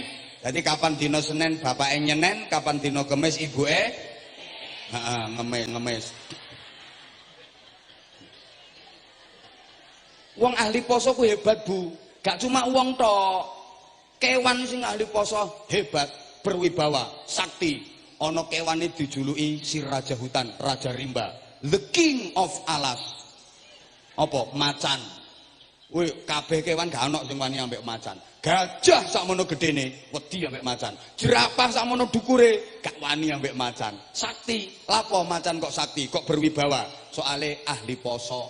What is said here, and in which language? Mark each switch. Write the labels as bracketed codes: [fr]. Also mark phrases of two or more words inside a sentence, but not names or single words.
[jv] Jadi kapan dina Senin bapake nyenen, kapan dina Kemis ibuke ngemis. Wong ahli poso ku hebat Bu. Gak cuma wong tok. Kewan sing ahli poso hebat, berwibawa, sakti. Ana kewane dijuluki [id] si raja hutan, Raja Rimba, [en] the king of alas. [jv] Apa? Macan. Wih, kabeh kewan gak ana sing wani ambek macan. Gajah sakmono gedene wedi ambek macan. Jerapah sakmono dukure gak wani ambek macan. Sakti. Lapo macan kok sakti, kok berwibawa? Soale ahli poso.